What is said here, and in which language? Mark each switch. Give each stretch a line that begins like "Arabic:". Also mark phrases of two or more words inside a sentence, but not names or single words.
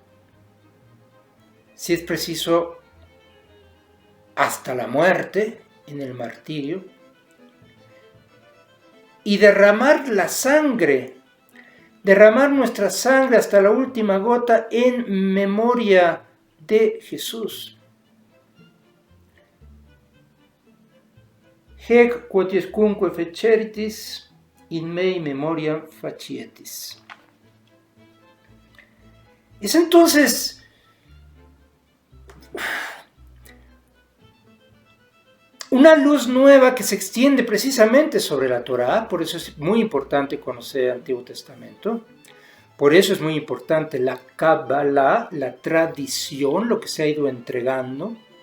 Spanish: si es preciso, hasta la muerte, en el martirio, y derramar la sangre, derramar nuestra sangre hasta la última gota en memoria de Jesús.
Latin: Hec quodescunque feceritis in mei memoriam facietis.
Spanish: Es entonces una luz nueva que se extiende precisamente sobre la Torá. Por eso es muy importante conocer el Antiguo Testamento. Por eso es muy importante la Kabbalah, la tradición, lo que se ha ido entregando.